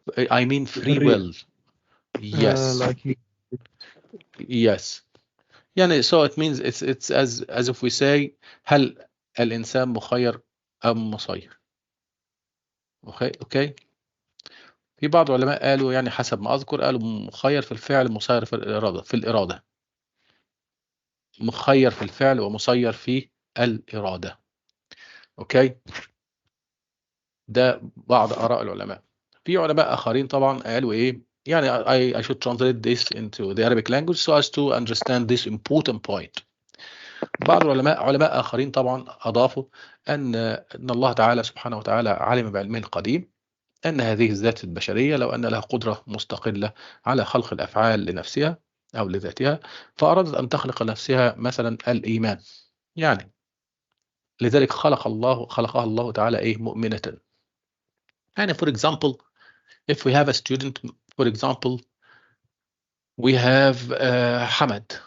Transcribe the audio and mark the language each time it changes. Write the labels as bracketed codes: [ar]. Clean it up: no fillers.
[en] I mean free will. Yes. Like Yes. يعني so it means it's as if we say [ar] هل الإنسان مخير أم مسير؟ [en] Okay. [ar] في بعض العلماء قالوا يعني حسب ما أذكر قالوا مخير في الفعل مسير في الإرادة. مخير في الفعل ومسير في الإرادة. اوكي. ده بعض آراء العلماء. في علماء آخرين طبعا قالوا إيه يعني [en] I should translate this into the Arabic language so as to understand this important point. [ar] بعض علماء آخرين طبعا أضافوا أن الله تعالى سبحانه وتعالى علم بعلمه القديم أن هذه الذات البشرية لو أن لها قدرة مستقلة على خلق الأفعال لنفسها أو لذاتها فأرادت أن تخلق لنفسها مثلا الإيمان يعني لذلك خلقها الله تعالى إيه مؤمنة. [en] يعني for example if we have a student for example we have Hamad.